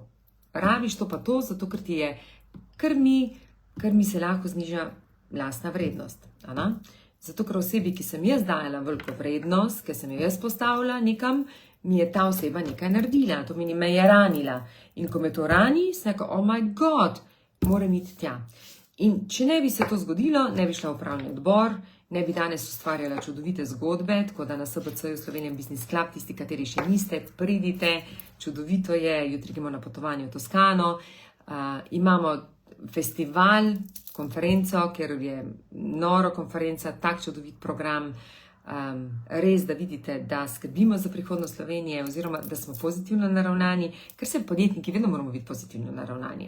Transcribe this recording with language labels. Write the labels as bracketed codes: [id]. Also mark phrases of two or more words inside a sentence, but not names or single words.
[sl] Rabiš to pa to, zato ker ti je krmi se lahko zniža lastna vrednost. Zato ker osebi, ki sem jaz dajala veliko vrednost, ki sem jo jaz postavila nekam, mi je ta oseba nekaj naredila, to meni me je ranila. In ko me to rani, sem rekel, [en] oh my god, [sl] moram iti tja. In če ne bi se to zgodilo, ne bi šla v upravni odbor, ne bi danes ustvarjala čudovite zgodbe, tako da na SBC-ju Slovenian Business Club, tisti, kateri še niste, pridite, čudovito je, jutri gremo na potovanje v Toskano, imamo festival, konferenco, ker je noro konferenca, tak čudovit program, res, da vidite, da skrbimo za prihodnost Slovenije oziroma, da smo pozitivno naravnani, ker se podjetniki vedno moramo biti pozitivno naravnani.